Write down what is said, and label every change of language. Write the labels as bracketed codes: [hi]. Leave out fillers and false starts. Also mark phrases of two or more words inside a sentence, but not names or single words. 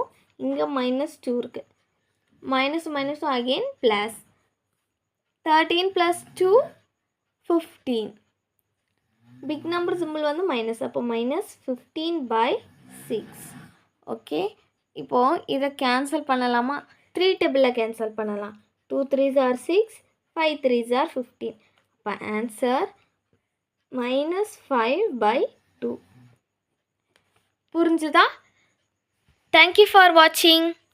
[ta] இங்கே -2 இருக்குது. [en] minus again plus. [ta] 13 + 2 15. [en] big number simple வந்து மைனஸ், அப்போ -15/6. [ta] ஓகே, இப்போது இதை கேன்சல் பண்ணலாமா? 3 டேபிளில் கேன்சல் பண்ணலாம். [en] 2 3s are 6, 5 3s are 15. [ta] அப்போ ஆன்சர் -5/2. புரிஞ்சுதா? [en] thank you for watching.